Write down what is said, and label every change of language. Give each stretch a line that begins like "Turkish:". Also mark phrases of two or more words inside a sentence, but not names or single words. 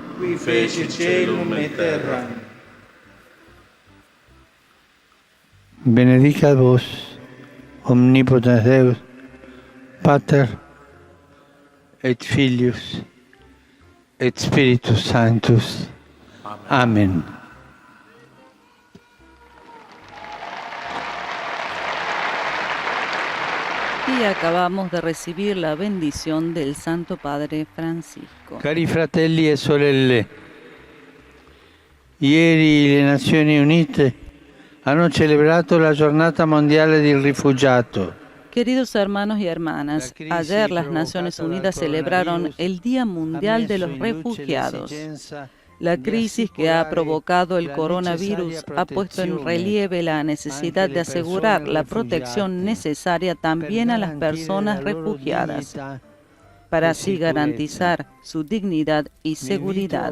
Latin: Qui feci caelum et terram. Benedicat vos, omnipotens Deus, Pater et Filius et Spiritus Sanctus. Amen.
Spanish: Y acabamos de recibir la bendición del Santo Padre Francisco.
Italian: Cari fratelli e sorelle, ieri le Nazioni Unite hanno celebrato la giornata mondiale del rifugiato.
Spanish: Queridos hermanos y hermanas, ayer las Naciones Unidas celebraron el Día Mundial de los Refugiados. La crisis que ha provocado el coronavirus ha puesto en relieve la necesidad de asegurar la protección necesaria también a las personas refugiadas, para así garantizar su dignidad y seguridad.